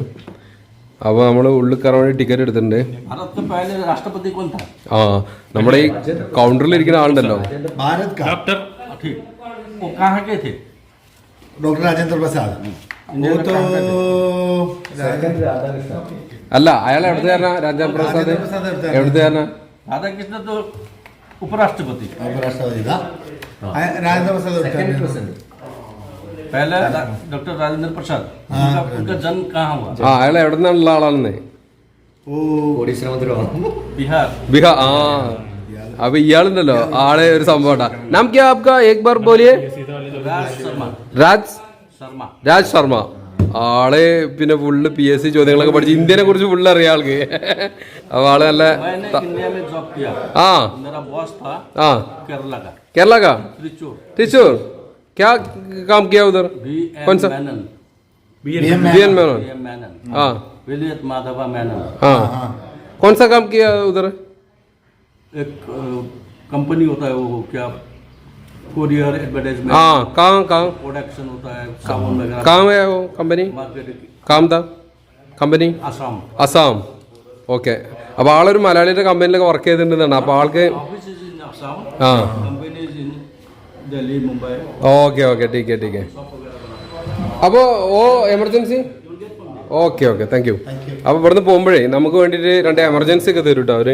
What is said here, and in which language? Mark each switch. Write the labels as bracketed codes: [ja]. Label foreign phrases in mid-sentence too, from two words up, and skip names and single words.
[ml] അപ്പോൾ നമ്മൾ ഉള്ളിൽ കയറാൻ വേണ്ടി ടിക്കറ്റ് എടുത്തിട്ടുണ്ട്. ആ നമ്മുടെ ഈ കൗണ്ടറിൽ ഇരിക്കുന്ന ആളുണ്ടല്ലോ, ഡോക്ടർ രാജേന്ദ്ര പ്രസാദ്. അല്ല, അയാൾ എവിടുത്തുകാരനാ? രാജേന്ദ്ര പ്രസാദ് എവിടുത്തുകാരനാ? [hi] राधाकृष्ण तो उपराष्ट्रपति राजेंद्र प्रसाद पहले डॉक्टर राजेंद्र प्रसाद, उनका जन्म कहाँ हुआ? [ml] അയാൾ എവിടെ നിന്നുള്ള ആളാണെന്നേ? [hi] बिहार. [ml] ബിഹാർ. ആ അപ്പൊ ഇയാളുണ്ടല്ലോ ആളെ ഒരു സംഭവം. [hi] नाम क्या आपका एक बार बोलिए? രാജ് ശർമ്മ. [ml] ആള് പിന്നെ ഫുള്ള് PSC ചോദ്യങ്ങളൊക്കെ പഠിച്ച് ഇന്ത്യനെ കുറിച്ച് ഫുള്ള് അറിയാം ആൾക്ക്. അപ്പൊ ആള് നല്ല കേരള കാ തൃശ്ശൂർ. [hi] क्या काम किया उधर? कौन सा? BN मेनन. हाँ विलियत माधवा मेनन. हाँ कौन सा काम किया उधर? एक कंपनी होता है वो, क्या [en] courier advertisement. [hi] हाँ कहाँ प्रोडक्शन होता है साबुन वगैरह. कहाँ है वो कंपनी? काम था कंपनी അസാം. [ml] ഓക്കെ. അപ്പോൾ ആളൊരു മലയാളിയുടെ കമ്പനിയിലൊക്കെ വർക്ക് ചെയ്തിട്ടുണ്ടെന്നാണ്. അപ്പോൾ ആൾക്ക് ആ ഓക്കെ [hi] ठीक ठीक. [ml] അപ്പോൾ എമർജൻസി ഓക്കെ [en] thank you. [ml] അപ്പോൾ ഇവിടുന്ന് പോകുമ്പോഴേ നമുക്ക് വേണ്ടിയിട്ട് 2 എമർജൻസി ഒക്കെ തരും കേട്ടോ അവർ.